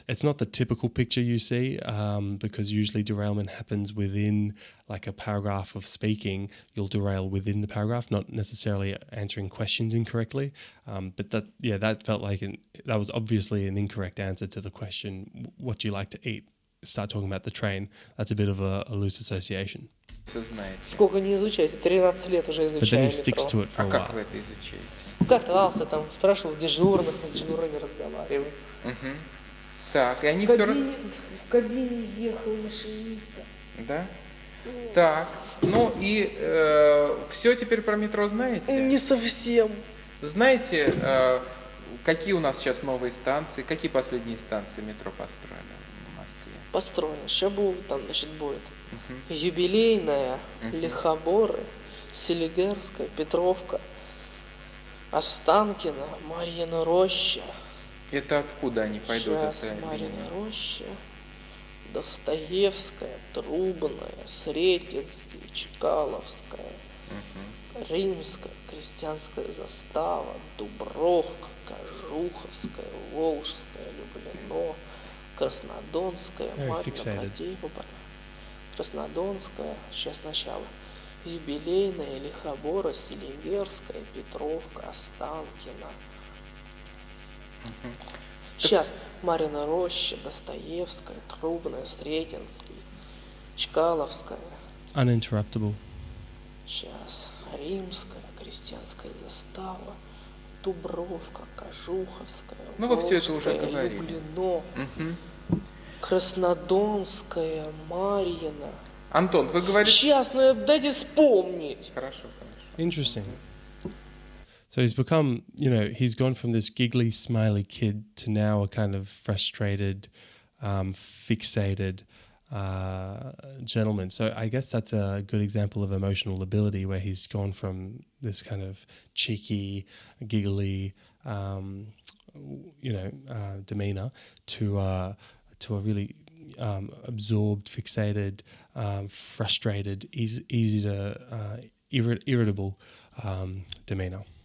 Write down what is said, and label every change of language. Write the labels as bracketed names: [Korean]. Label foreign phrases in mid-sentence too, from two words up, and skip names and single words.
[English] It's not the typical picture you see, because usually derailment happens within like a paragraph of speaking. You'll derail within the paragraph, not necessarily answering questions incorrectly. But that felt like that was obviously an incorrect answer to the question, what do you like to eat? Start talking about the train. That's a bit of a loose association. [Russian] Все знаете. Сколько не изучаете? 13 лет уже [English] But then [Russian] изучаю [English] he sticks to [Russian] метро. [English] it for [Russian] А [English] a [Russian] как вы [English] while. [Russian] это изучаете? Катался там, спрашивал дежурных, с дежурными разговаривал. Угу. Так, и они В все кабине ехал машиниста. Да? Так, ну и все теперь про метро знаете? Не совсем. Знаете, какие у нас сейчас новые станции, какие последние станции метро построены в Москве? Построено. Сейчас будет, там, значит, будет Мгм. Юбилейная, Мгм. Лихоборы, Селигерская, Петровка, Останкино, Марьина Роща. Это откуда они пойдут? Сейчас Это Марьина линия? Роща, Достоевская, Трубная, Сретенский, Чкаловская, Мгм. Римская, Крестьянская застава, Дубровка, Кожуховская, Волжская, Люблино, Краснодонская, [English] Very [Russian] Марьина [English] fixated. [Russian] Протеева, Краснодонская, сейчас сначала, Юбилейная, Лихобора, Селигерская, Петровка, Останкино. Мгм. Сейчас Марьина Роща, Достоевская, Трубная, Сретенский, Чкаловская. [English] Uninterruptible. [Russian] Сейчас Римская, Крестьянская застава, Дубровка, Кожуховская, Ну, вы всё это уже Волжская, говорили. Люблино, Мгм. Краснодонская, Марьина. Антон, вы говорите... Сейчас, ну дайте вспомнить. Хорошо, хорошо. [English] Interesting. So he's become, he's gone from this giggly, smiley kid to now a kind of frustrated, fixated gentleman. So I guess that's a good example of emotional ability, where he's gone from this kind of cheeky, giggly, demeanor to a really absorbed, fixated, frustrated, easy to irritable demeanor.